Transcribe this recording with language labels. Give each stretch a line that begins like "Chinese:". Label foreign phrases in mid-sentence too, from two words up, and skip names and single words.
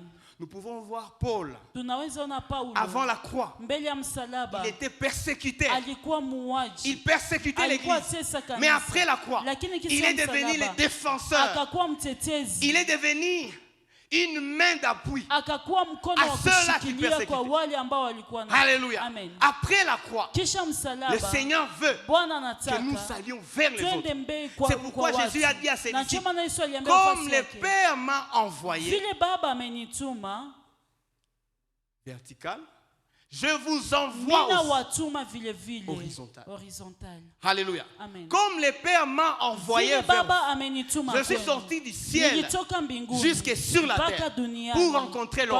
French: Nous pouvons voir Paul avant la croix. Il était persécuté. Il persécutait l'église. Mais après la croix, il est devenu le défenseur. Il est devenu une main d'appui
Swahili: akakuwa mkono wa kushikilia kwa wale ambao walikuwa na.
French: Alléluia. Amen. Après la croix,
Swahili: Kisha msalaba,
French: le Seigneur veut que nous allions vers les autres. C'est pourquoi Jésus a dit à ses disciples, comme le Père m'a envoyé,
Swahili: vile Baba amenituma
French: vertical, je vous envoie horizontal. Alléluia. Amen. Comme le Père m'a envoyé vers vous, je suis sorti du ciel jusque sur la terre pour rencontrer l'homme.